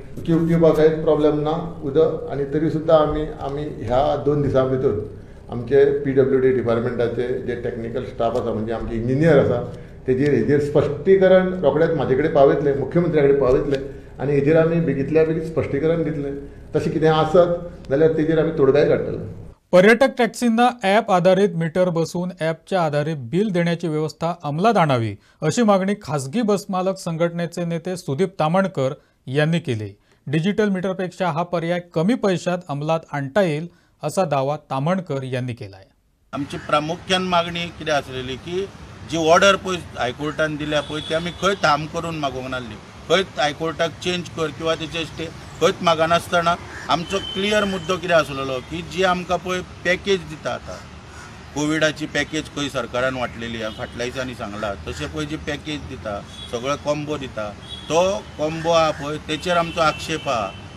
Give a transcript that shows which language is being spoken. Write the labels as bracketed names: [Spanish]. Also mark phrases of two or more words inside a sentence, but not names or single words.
[Konkani] पिवपाक कांयच प्रॉब्लेम ना उदक आनी तरी सुद्दां आमी ह्या 2 दिसां भितर आमचे PWD डिपार्टमेंटाचे जे [English] technical staff [Konkani] आसा म्हणजे आमचे इंजिनियर आसा हेजेर स्पश्टीकरण रोखडेंच म्हाजे कडेन पावयतले मुख्यमंत्र्या कडेन पावयतले आनी हेजेर आमी बेगींतल्या बेगीन स्पश्टीकरण दितले तशें कितें आसत जाल्यार तेजेर आमी तोडगाय काडटले [Marathi] पर्यटक टॅक्सींना ॲप आधारित मीटर बसवून ॲपच्या आधारे बिल देण्याची व्यवस्था अंमलात आणावी अशी मागणी खासगी बसमालक संघटनेचे नेते सुदीप तामणकर यांनी केली. डिजिटल मीटरपेक्षा हा पर्याय कमी पैशात अंमलात आणता येईल असा दावा तामणकर यांनी केला आहे. [Konkani] आमची प्रामुख्यान मागणी कितें आसलेली की जी ऑर्डर पळय हायकोर्टान दिल्या पळय ती आमी खंय थांब करून मागोवंक नासली खंय हायकोर्टाक चेंज कर किंवा तेचे स्टे खंयच मागनासतना आमचो क्लियर मुद्दो कितें आसलेलो की जी आमकां पळय पॅकेज दिता आतां कोविडाची पॅकेज खंय सरकारान वाटलेली फाटल्या दिसांनी सांगला तशें पळय जी पॅकेज दिता सगळो कॉम्बो दिता तो कॉम्बो आहा पळय तेचेर आमचो आक्षेप आहा